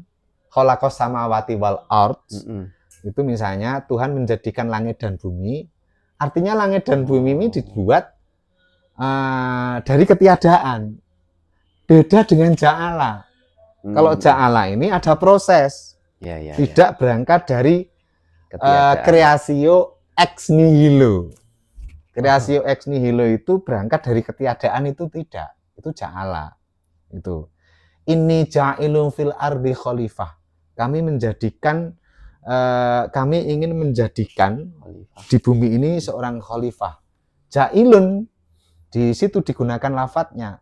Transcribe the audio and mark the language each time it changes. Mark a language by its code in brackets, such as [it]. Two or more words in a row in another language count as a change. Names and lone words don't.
[ar] خلق السماوات والأرض. [id] Itu misalnya Tuhan menjadikan langit dan bumi. Artinya langit dan bumi ini dibuat dari ketiadaan. Beda dengan ja'ala. Kalau ja'ala ini ada proses. Tidak berangkat dari [la] creatio ex nihilo. Creatio ex nihilo [id] itu berangkat dari ketiadaan, itu tidak. Itu ja'ala. Itu. [ar] إني جاعل في الأرض خليفة. [id] Kami ingin menjadikan di bumi ini seorang khalifah. Ja'ilun, di situ digunakan lafadznya.